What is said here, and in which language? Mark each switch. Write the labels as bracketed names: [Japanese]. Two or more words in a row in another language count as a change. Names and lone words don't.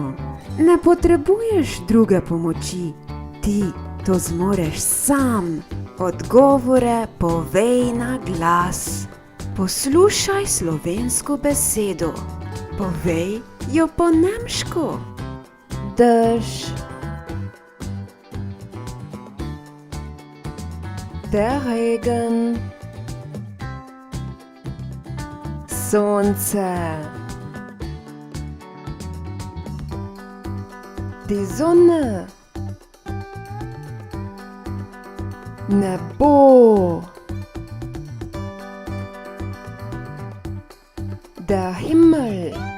[Slovenian] Ne potrebuješ druge pomoči, ti to zmoreš sam. Odgovore povej na glas. Poslušaj slovensko besedo. Povej jo po nemško. Dež, [German] der Regen, Sonce, die Sonne, nebo, der Himmel,